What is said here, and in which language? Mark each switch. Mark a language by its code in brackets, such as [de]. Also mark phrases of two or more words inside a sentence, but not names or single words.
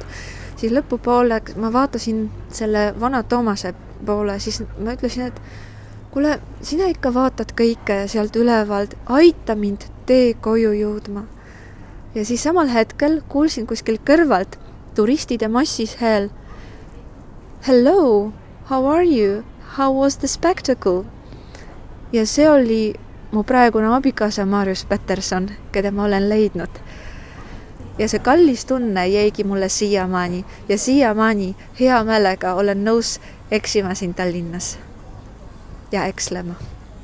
[et] Siis lõpupoole ma vaatasin selle vana Toomase poole, siis ma ütlesin, et kuule, sina ikka vaatad kõike sealt ülevalt, aita mind tee koju jõudma. Ja siis samal hetkel kuulsin kuskil kõrvalt turistide massis hääl. [en] Hello, how are you? How was the spectacle? [et] Ja see oli mu praegune abikaasa Marius Peterson, keda ma olen leidnud. Ja see kallis tunne jäigi mulle siiamaani ja siiamaani hea meelega olen nõus eksima siin Tallinnas ja ekslema.